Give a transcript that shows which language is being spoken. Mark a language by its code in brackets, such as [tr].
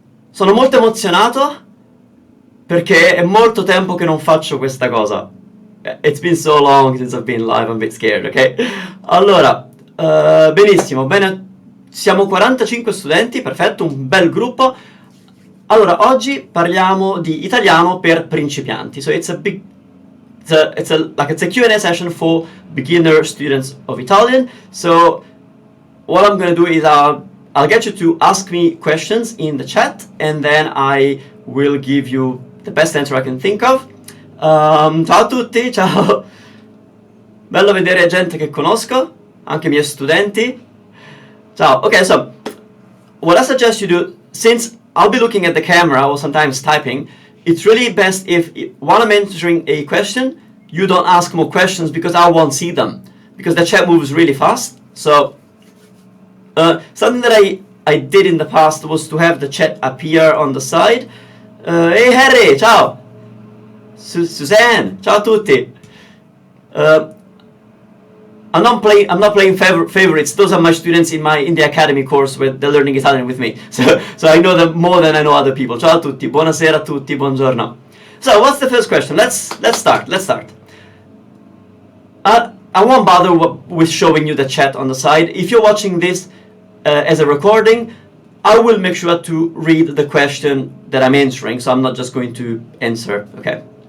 [it] Sono molto emozionato perché è molto tempo che non faccio questa cosa. [en] It's been so long since I've been live, I'm a bit scared, ok? [it] Allora, benissimo, bene, siamo 45 studenti, perfetto, un bel gruppo. Allora, oggi parliamo di italiano per principianti. [en] So it's a Q&A session for beginner students of Italian. So what I'm going to do is I'll get you to ask me questions in the chat, and then I will give you the best answer I can think of. [it] Ciao a tutti, ciao. Bello vedere gente che conosco, anche i miei studenti. Ciao. [en] Okay, so what I suggest you do, since I'll be looking at the camera or sometimes typing, it's really best if while I'm answering a question, you don't ask more questions because I won't see them, because the chat moves really fast. So something that I did in the past was to have the chat appear on the side. [it] Hey Harry, ciao. Suzanne, ciao a tutti. [en] I'm not playing favorites. Those are my students in the academy course where they're learning Italian with me. So I know them more than I know other people. [it] Ciao a tutti, buonasera a tutti, buongiorno. [en] So what's the first question? Let's start. I won't bother with showing you the chat on the side. If you're watching this as a recording, I will make sure to read the question that I'm answering. So I'm not just going to answer. Okay.